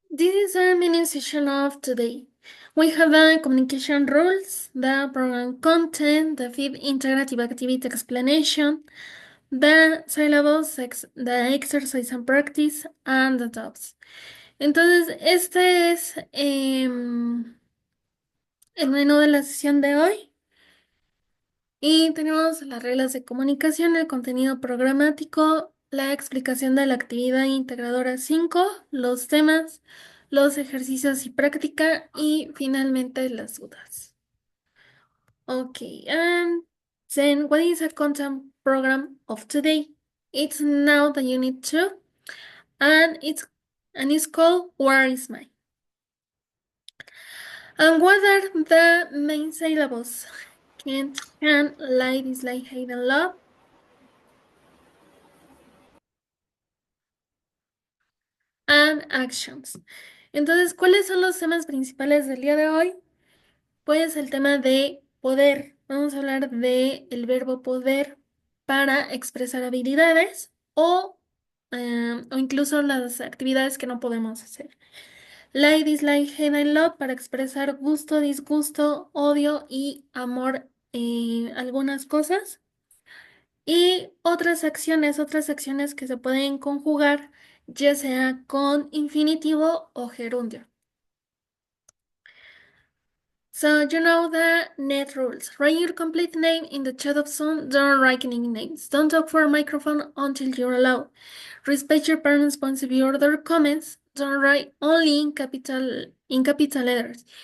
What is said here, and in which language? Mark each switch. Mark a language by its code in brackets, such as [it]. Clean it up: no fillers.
[en] This is a mini session of today. We have the communication rules, the program content, the feed integrative activity explanation, the syllables, the exercise and practice, and the tabs. [es] Entonces, este es el menú de la sesión de hoy. Y tenemos las reglas de comunicación, el contenido programático, la explicación de la actividad integradora 5, los temas, los ejercicios y práctica y finalmente las dudas. [en] Okay, and then what is a content program of today? It's now the unit 2, and it's called Where is Mine? And what are the main syllables? Can't, can, like, dislike, hate, and love. And actions. [es] Entonces, ¿cuáles son los temas principales del día de hoy? Pues el tema de poder. Vamos a hablar de el verbo poder para expresar habilidades o incluso las actividades que no podemos hacer. Like, dislike, hate and love para expresar gusto, disgusto, odio y amor en algunas cosas. Y otras acciones que se pueden conjugar, ya sea con infinitivo o gerundio. [en] So you know the net rules. Write your complete name in the chat of Zoom. Don't write nicknames. Don't talk for a microphone until you're allowed. Respect your parents' points of view or their comments. Don't write only in capital letters.